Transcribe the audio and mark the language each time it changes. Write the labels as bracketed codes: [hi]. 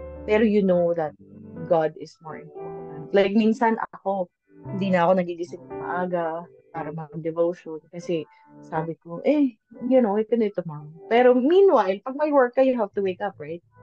[en] Pero you know that God is more important. [tl] Like, minsan ako, hindi na ako nagigising ng maaga para mag-devotion. Kasi sabi ko, ito na ito, ma'am. [en] Pero meanwhile, [tl] pag may work ka, [en] you have to wake up, right?